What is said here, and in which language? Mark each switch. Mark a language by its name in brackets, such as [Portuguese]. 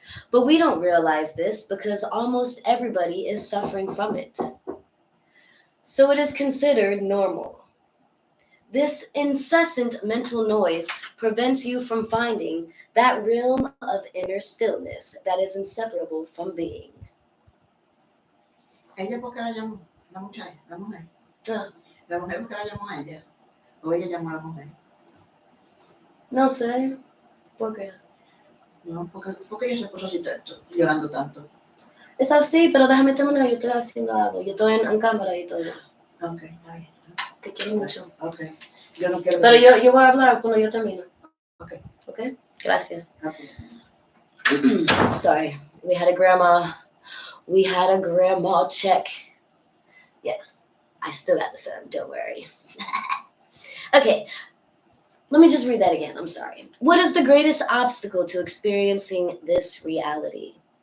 [English] But we don't realize this because almost everybody is suffering from it. So it is considered normal. This incessant mental noise prevents you from finding that realm of inner stillness that is inseparable from being. [Spanish] Ella porque la mujer. Ah, La mujer porque la llamó a ella. O ella llamó a la mujer. no sé, ¿por qué? No, porque ella se puso así llorando tanto. Es así, pero déjame terminar, yo estoy haciendo algo, yo estoy en cámara y todo. Ok, está bien. Te quiero mucho. Ok. Yo no quiero. Pero yo voy a hablar cuando yo termine. Ok. Ok? Gracias. [English] Okay. Sorry, we had a grandma check. Yeah, I still got the film, don't worry. Okay, let me just read that again. I'm sorry. What is the greatest obstacle to experiencing this reality?